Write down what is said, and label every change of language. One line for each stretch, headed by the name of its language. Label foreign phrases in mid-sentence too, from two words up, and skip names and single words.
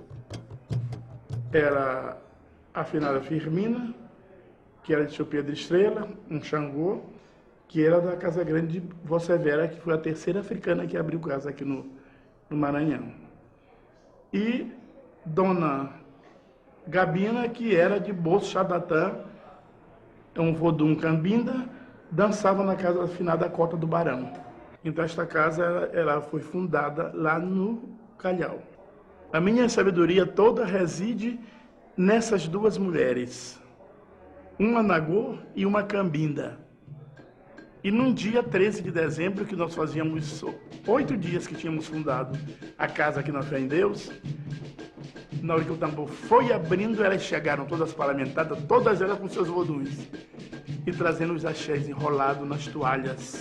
Portuguese: Era a finada Firmina, que era de seu Pedro Estrela, um Xangô, que era da Casa Grande de Vocevera, que foi a terceira africana que abriu casa aqui no Maranhão. E Dona Gabina, que era de Bolso Xadatã, um vodum cambinda, dançava na casa afinada Cota do Barão. Então esta casa ela foi fundada lá no Calhau. A minha sabedoria toda reside nessas 2 mulheres, uma Nagô e uma Cambinda. E num dia 13 de dezembro, que nós fazíamos 8 dias que tínhamos fundado a casa aqui na Fé em Deus, na hora que o tambor foi abrindo, elas chegaram todas paramentadas, todas elas com seus voduns, e trazendo os axés enrolados nas toalhas.